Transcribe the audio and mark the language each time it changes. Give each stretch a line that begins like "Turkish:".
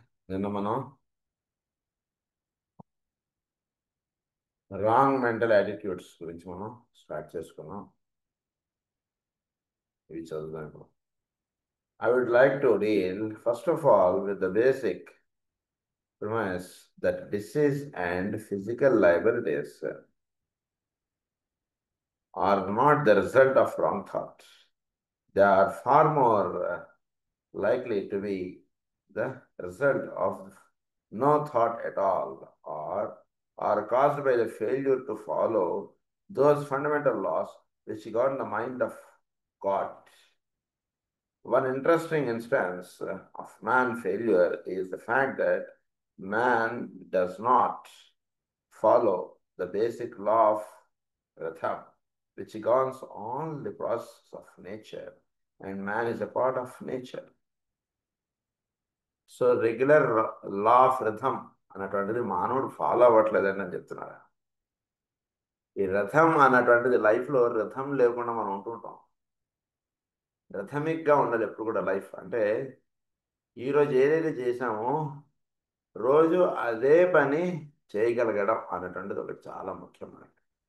Telugu: నిన్న మనం wrong mental attitudes గురించి మనం స్టార్ట్ చేసుకున్నాం. ఇవి చదువుదాం ఇప్పుడు.
English: I would like to deal first of all with the basic premise that disease and physical liabilities are not the result of wrong thought. They are far more likely to be the result of no thought at all, or are caused by the failure to follow those fundamental laws which govern the mind of God. One interesting instance of man failure is the fact that man does not follow the basic law of Rhythm, which governs all the process of nature, and man is a part of nature.
Telugu: So regular law of రథం అన్నటువంటిది మానవుడు follow అవ్వట్లేదని నేను చెప్తున్నాను. ఈ రథం అన్నటువంటిది లైఫ్లో రథం లేకుండా మనం ఉంటుంటాం. రథమిక్గా ఉండాలి ఎప్పుడు కూడా లైఫ్. అంటే ఈరోజు ఏదైతే చేసామో రోజు అదే పని చేయగలగడం అన్నటువంటిది ఒకటి చాలా ముఖ్యమైనది.